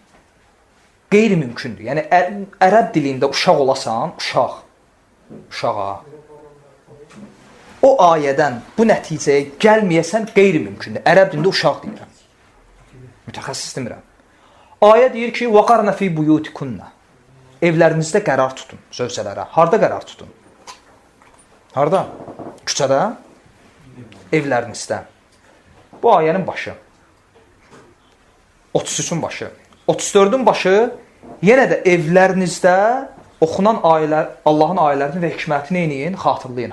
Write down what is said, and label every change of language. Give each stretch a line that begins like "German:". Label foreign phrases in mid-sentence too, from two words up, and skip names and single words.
Azerbaijani: Qeyri-mümkündür. Yəni, ərəb dilində uşaq olasan, uşağa. O ayədən bu nəticəyə gəlməyəsən, qeyri-mümkündür. Ərəb dilində uşaq deyirəm. Mütəxəssis demirəm. Ayə deyir ki,
Arabic: وَقَرْنَ فِي بُيُوتِكُنَّ
Azerbaijani: Evlərinizdə qərar tutun, zövcələrə. Harda qərar tutun? Harda? Küçədə? Evlərinizdə. Bu ayənin başı. 33-ün başı. 34-ün başı yenə də evlərinizdə oxunan ayələr, Allahın ayələrini və hikmətini eləyin, xatırlayın.